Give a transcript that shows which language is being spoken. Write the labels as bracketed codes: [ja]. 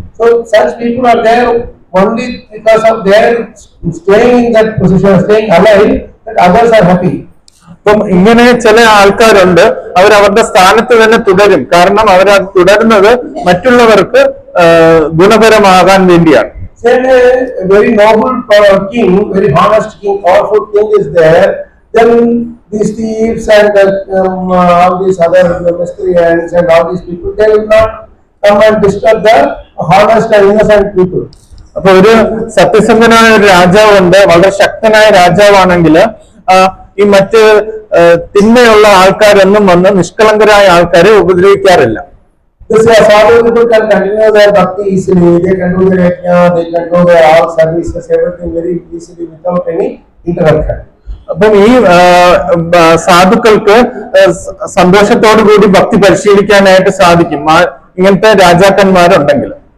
[en] So such people are there only because of their staying in that position, staying alive, that others are happy. [ml] അപ്പം ഇങ്ങനെ ചില ആൾക്കാരുണ്ട്, അവർ അവരുടെ സ്ഥാനത്ത് തന്നെ തുടരും. കാരണം അവർ തുടരുന്നത് മറ്റുള്ളവർക്ക് ഗുണപരമാകാൻ വേണ്ടിയാണ്. [en] Say a very noble king, very honest king, powerful king is there, then these thieves and all these other miscreants and all these people, they will not come and disturb the honest and innocent people. [ml] അപ്പൊ ഒരു സത്യസന്ധനായ ഒരു രാജാവുണ്ട്, വളരെ ശക്തനായ രാജാവാണെങ്കിൽ ഈ മറ്റ് തിന്മയുള്ള ആൾക്കാരൊന്നും വന്ന് നിഷ്കളങ്കരായ ആൾക്കാരെ ഉപദ്രവിക്കാറില്ല. [en] This is how people can continue their bhakti easily. They can do their yajna, they can do their all services, everything very easily without any interruption. [ml] അപ്പം ഈ സാധുക്കൾക്ക് സന്തോഷത്തോടു കൂടി ഭക്തി പരിശീലിക്കാനായിട്ട് സാധിക്കും, ഇങ്ങനത്തെ രാജാക്കന്മാരുണ്ടെങ്കിൽ.